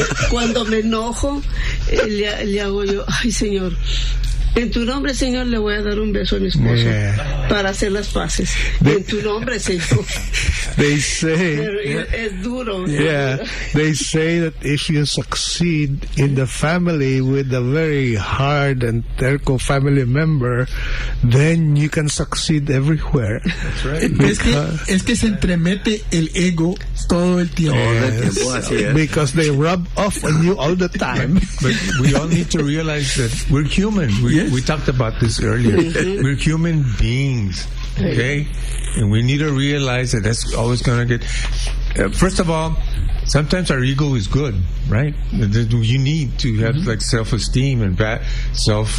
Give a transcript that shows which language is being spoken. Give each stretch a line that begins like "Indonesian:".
Spanish: Cuando me enojo, le hago yo, ay, Señor, en tu nombre, Señor, le voy a dar un beso a mi esposo para hacer las paces. En tu nombre, Señor.
English: They say
Spanish: es duro.
English: Yeah, they say that if you succeed in the family with a very hard and terco family member, then you can succeed everywhere. That's right.
Spanish: Es que se entremete el ego todo el tiempo.
English: Yes.
Spanish: Todo el tiempo, así es.
English: Because they rub off on you all the time. But we all need to realize that we're human. We talked about this earlier. We're human beings, okay? And we need to realize that that's always going to get... first of all, sometimes our ego is good, right? You need to have like self-esteem and bad self.